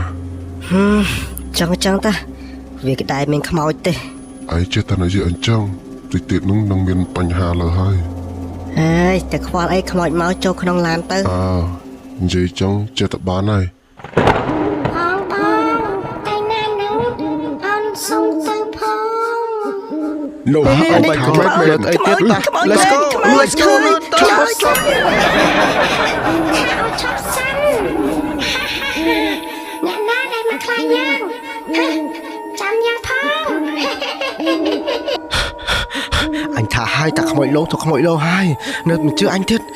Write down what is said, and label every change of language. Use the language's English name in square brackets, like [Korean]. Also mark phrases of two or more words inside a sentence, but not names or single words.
[Khmer] ចឹងតាវាក៏ដែរមានខ្មោចទេ ឯងចេះតែនិយាយអញ្ចឹងតិចទៀតនឹងមានបញ្ហាលើហើយ ហើយតែខ្វល់អីខ្មោចមកចូលក្នុងឡានទៅ និយាយចឹងចេះតែបានហើយ តែណាស់នោះអូនសុំទៅផង [English] No oh my god [Khmer] អីទៀត [English] Let's go [Khmer] ឆាប់សិនអ្នកណាដែលមកខ្លាចយើងចាំយ៉ាងផង អញថាហើយតាខ្មោចលងទៅខ្មោចលងហើយនៅមិនជឿអញទៀត